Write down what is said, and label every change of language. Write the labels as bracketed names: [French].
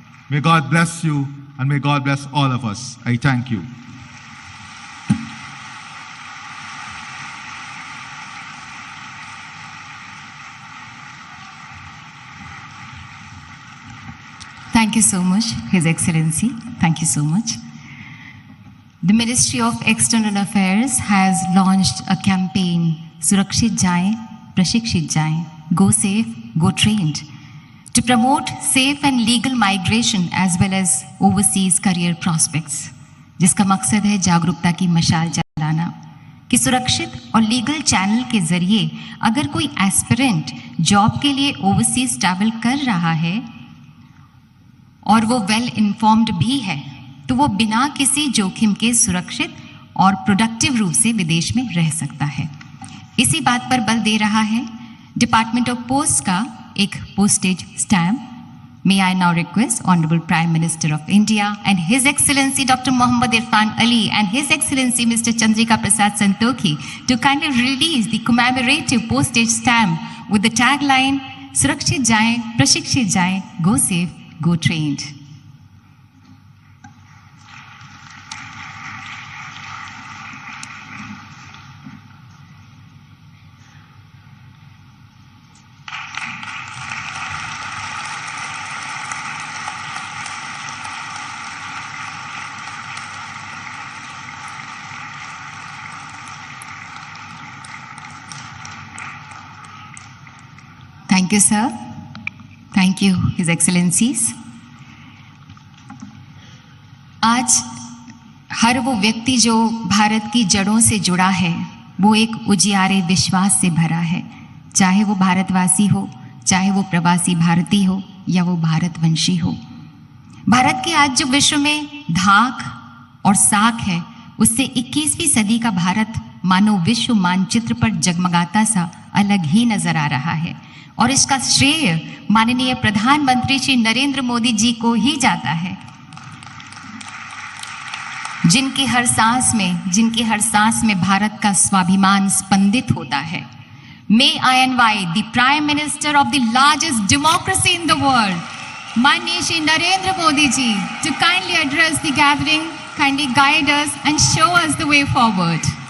[English] May God bless you, and may God bless all of us. I thank you. Thank you so much, His Excellency. Thank you so much. The Ministry of External Affairs has launched a campaign, Surakshit Jaye, Prashikshit Jaye, Go Safe, Go Trained, to promote safe and legal migration as well as overseas career prospects, [Hindi] जिसका मकसद है जागरूकता की मशाल जलाना कि सुरक्षित और लीगल चैनल के जरिए अगर कोई एस्पिरेंट जॉब के लिए ओवरसीज ट्रैवल कर रहा है और वो वेल इन्फॉर्म्ड भी है तो वो बिना किसी जोखिम के सुरक्षित और प्रोडक्टिव रूप से विदेश में रह सकता है। इसी बात पर बल दे रहा है डिपार्टमेंट ऑफ पोस्ट का एक postage stamp. [English] May I now request Honorable Prime Minister of India and His Excellency Dr. Muhammad Irfan Ali and His Excellency Mr. Chandrika Prasad Santokhi to kindly release the commemorative postage stamp with the tagline Surakshit Jaye, Prashikshit Jaye, Go Safe, Go Trained. Thank you, sir. Thank you, His Excellencies. [Hindi] आज हर वो व्यक्ति जो भारत की जड़ों से जुड़ा है वो एक उजियारे विश्वास से भरा है, चाहे वो भारतवासी हो, चाहे वो प्रवासी भारतीय हो या वो भारतवंशी हो। भारत के आज जो विश्व में धाक और साख है, उससे 21वीं सदी का भारत मानो विश्व मानचित्र पर जगमगाता सा अलग ही नजर आ रहा है और इसका श्रेय माननीय प्रधानमंत्री श्री नरेंद्र मोदी जी को ही जाता है, जिनकी हर सांस में भारत का स्वाभिमान स्पंदित होता है। [English] May I invite the Prime Minister of the largest democracy in the world, माननीय Shri Narendra Modi ji, to kindly address the gathering, kindly guide us and show us the way forward.